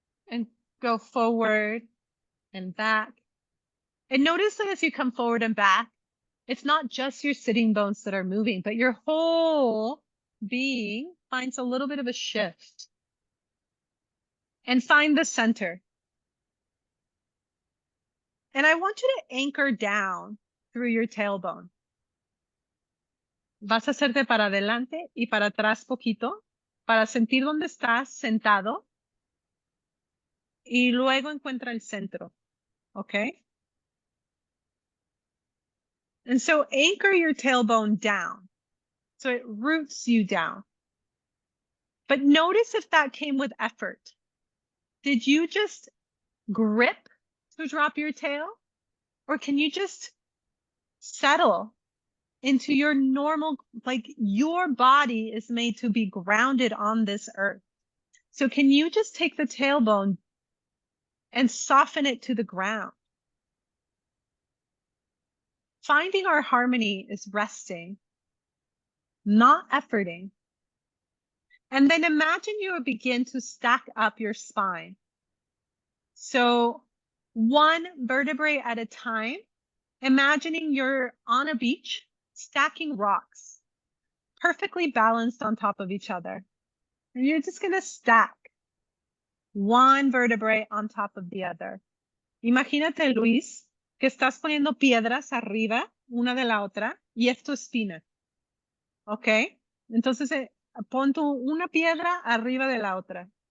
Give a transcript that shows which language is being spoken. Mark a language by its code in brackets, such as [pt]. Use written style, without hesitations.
[en] And go forward and back. And notice that as you come forward and back, it's not just your sitting bones that are moving, but your whole being finds a little bit of a shift. And find the center. And I want you to anchor down through your tailbone. [es] Vas a hacerte para adelante y para atrás poquito para sentir dónde estás sentado. Y luego encuentra el centro. [en] Okay? And so anchor your tailbone down. So it roots you down. But notice if that came with effort. Did you just grip to drop your tail? Or can you just settle into your normal, like your body is made to be grounded on this earth. So can you just take the tailbone and soften it to the ground? Finding our harmony is resting, not efforting. And then imagine you begin to stack up your spine. So one vertebrae at a time, imagining you're on a beach, stacking rocks, perfectly balanced on top of each other. And you're just going to stack one vertebrae on top of the other. [es] Imagínate, Luis, que estás poniendo piedras arriba, una de la otra, y es tu espina. Okay? Entonces, pon una piedra arriba de la otra.